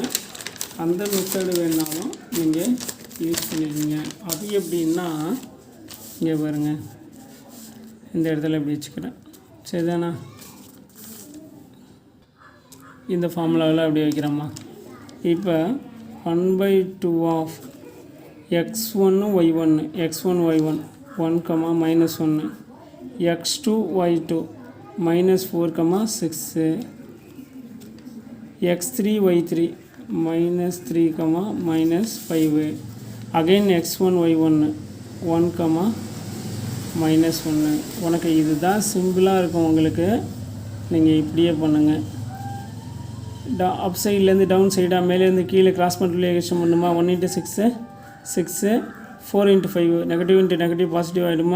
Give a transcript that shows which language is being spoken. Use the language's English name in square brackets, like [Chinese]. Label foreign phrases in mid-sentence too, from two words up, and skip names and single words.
[Tamil] அந்த மெத்தடு வேணாலும் நீங்கள் யூஸ் பண்ணிக்கோங்க. அது எப்படின்னா இங்கே பாருங்கள், இந்த இடத்துல எப்படி வச்சுக்கிறேன். சரிதானா. இந்த ஃபார்முலாவில் அப்படி வைக்கிறோம்மா. [English] இப்போ 1/2 ஆஃப் x1 y1 x1 y1 1, -1, x2 y2 -4, 6, x3 y3 -3, -5. again x1 y1 1, -1. [Tamil] உனக்கு இதுதான் சிம்பிளாக இருக்கும். உங்களுக்கு நீங்கள் இப்படியே பண்ணுங்கள். [English] up side down side [Tamil] மேலேருந்து கீழே [English] cross multiplication [Tamil] பண்ணுமா. [English] 1 × 6 6, 4 × 5 negative into negative positive ஆகிடுமா.